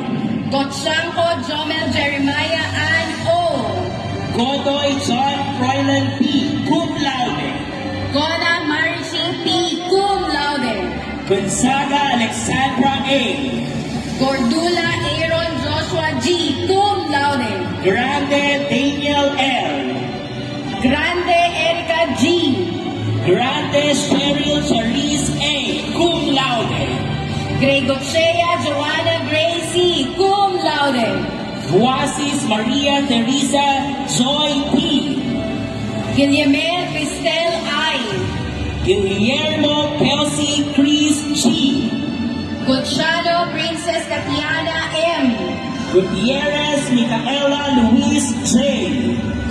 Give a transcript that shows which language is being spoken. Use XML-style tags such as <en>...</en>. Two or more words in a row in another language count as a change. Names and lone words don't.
<en>Gotchanko Jomel Jeremiah Ann O. Godoy John Froilan P.</en> <la>Cum laude.</la> <en>Gona Marichi P.</en> <la>Cum Laude.</la> <en>Gonzaga Alexandra A. Gordula Aaron Joshua G.</en> <la>Cum Laude.</la> <en>Grande Daniel L. Grande Erika G. Grande Cheryl Charisse A.</en> <la>Cum laude.</la> <en>Gregochea Joanna Gracie.</en> <la>Cum Laude.</la> <en>Guasis Maria Teresa Joy P. Guillermer Cristel I. Guillermo Kelsey Chris G. Gutchano Princess Tatiana M. Gutierrez Micaela Luis J.</en>